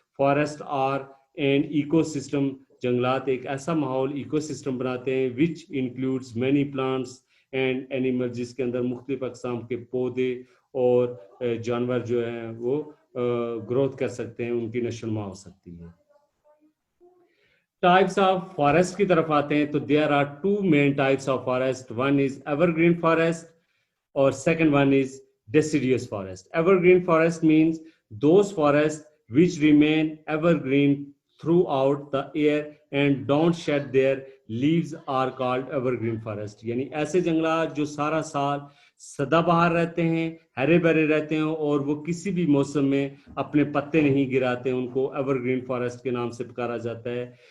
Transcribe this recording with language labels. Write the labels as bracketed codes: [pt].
[en] forest are and ecosystem, [ur] جنگلات ایک ایسا ماحول ایکو سسٹم بناتے ہیں [en] which includes many plants and animal, [ur] جس کے اندر مختلف اقسام کے پودے اور جانور جو ہیں وہ گروتھ کر سکتے ہیں، ان کی نشو و نما ہو سکتی ہے. [en] types of forest [ur] کی طرف آتے ہیں تو [en] There are two main types of forest. One is evergreen forest اور second one is deciduous forest. Evergreen forest means those forests which remain evergreen throughout the year and don't shed their leaves are called evergreen forest. [ur] یعنی ایسے جنگلات جو سارا سال سدا بہار رہتے ہیں، ہرے بھرے رہتے ہیں اور وہ کسی بھی موسم میں اپنے پتے نہیں گراتے، ان کو ایور گرین فارسٹ کے نام سے پکارا جاتا ہے.